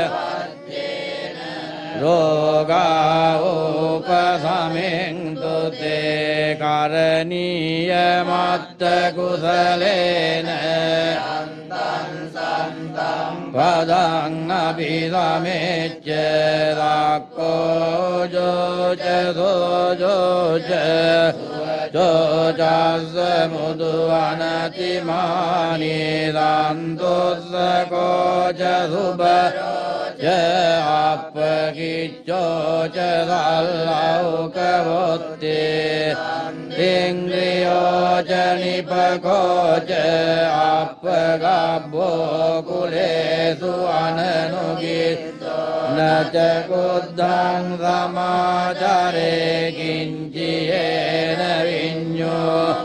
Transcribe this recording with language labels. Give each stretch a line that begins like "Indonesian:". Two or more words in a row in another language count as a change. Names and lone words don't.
Pali: රෝගා උපසමින්තු තේ කරණීය මත්ත කුසලේන පදං අභිසමෙච්ච රක්ඛෝ ජෝච සෝජෝච ජෝචස්ස මුදු අනතිමානි දන්තොස්ස කෝච සුබ අපකිච්චෝච සල්ලෞකවොත්තේ ඉන්ද්‍රියෝච නිපකෝච අපගබ්බෝ කුලේසු අනනුගිත්තෝ නච කුද්ධං සමාචරේ කිංචියේන විඤ්ඤෝ